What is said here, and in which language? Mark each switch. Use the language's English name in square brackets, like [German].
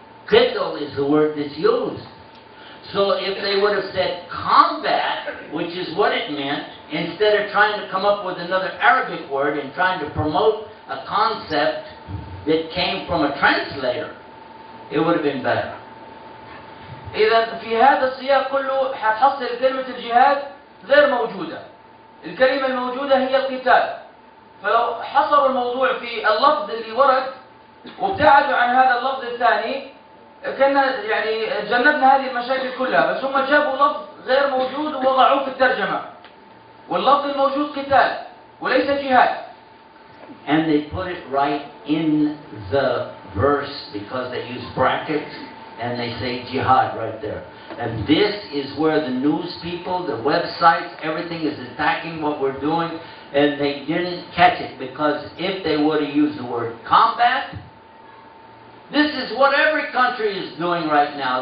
[English] Qitl is the word that's used. So if they would have said combat, which is what it meant, instead of trying to come up with another Arabic word and trying to promote a concept that came from a translator, it would have been better. [Arabic] إذا في هذا السياق كله حتحصل كلمة الجهاد غير موجودة. الكلمة الموجودة هي القتال. فلو حصروا الموضوع في اللفظ اللي ورد وابتعدوا عن هذا اللفظ الثاني كنا يعني جنبنا هذه المشاكل كلها. بس هم جابوا لفظ غير موجود ووضعوه في الترجمة. واللفظ الموجود قتال وليس جهاد. [English] And they put it right in the verse because they use brackets and they say jihad right there. And this is where the news people, the websites, everything is attacking what we're doing, and they didn't catch it because if they would have used the word combat, this is what every country is doing right now.